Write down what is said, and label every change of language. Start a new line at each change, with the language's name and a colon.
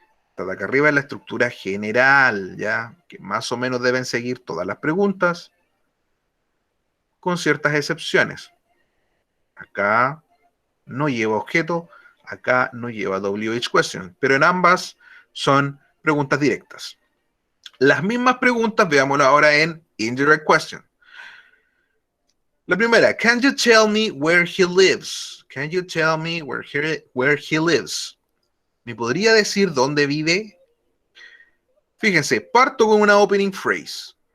Spanish: Esta de acá arriba es la estructura general, ¿ya? Que más o menos deben seguir todas las preguntas, con ciertas excepciones. Acá no lleva objeto, acá no lleva WH question, pero en ambas son preguntas directas. Las mismas preguntas, veámoslo ahora en indirect question. La primera,
English: can you tell me where he lives? Can you tell me where he lives?
Spanish: ¿Me podría decir dónde vive? Fíjense, parto con una opening phrase.